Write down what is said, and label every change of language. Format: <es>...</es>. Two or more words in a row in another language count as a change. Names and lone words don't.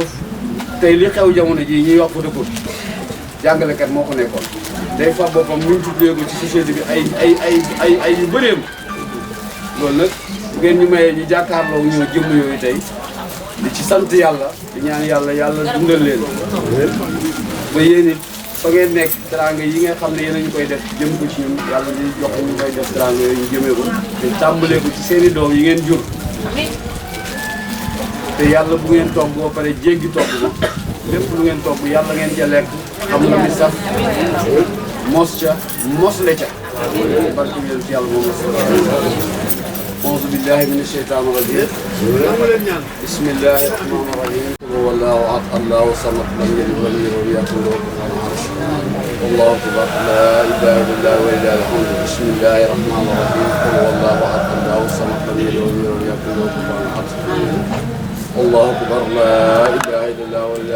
<wo>tey li xew jamono ji ñuy wax fa dëkkul jàngalekat moo ko nekkoon day fa boppam ñu tuddee ko ci société bi ay yu bëreem loolu nag bu ngeen ñu mayee ñu jàkkaarloo ñoo jëmm yooyu tey di ci sant yàlla di ñaan yàlla dundal leen ba yéen it fa ngeen nekk teranga yi nga xam ne yéen a ñu koy def jëm ko ci ñun yàlla di jox ñu koy def teranga yooyu ñu jëmee ko te tàmbalee ko ci seen i doom yi ngeen jur te yàlla bu ngeen togg boo pare jéggi togg ko lépp lu ngeen togg yàlla ngeen ca lekk xam nga ni sax mos ca mosle ca barke yéen ci yàlla moom</wo> <ar>أعوذ بالله من الشيطان الرجيم بسم الله الرحمن الرحيم قل هو الله أحد الله الصمد لم يلد ولم يولد ولم يكن له كفوا أحد الله أكبر لا إله إلا الله ولله الحمد بسم الله الرحمن الرحيم قل هو الله أحد الله الصمد لم يلد ولم يولد ولم يكن له كفوا أحد الله أكبر لا إله إلا الله ولله</ar>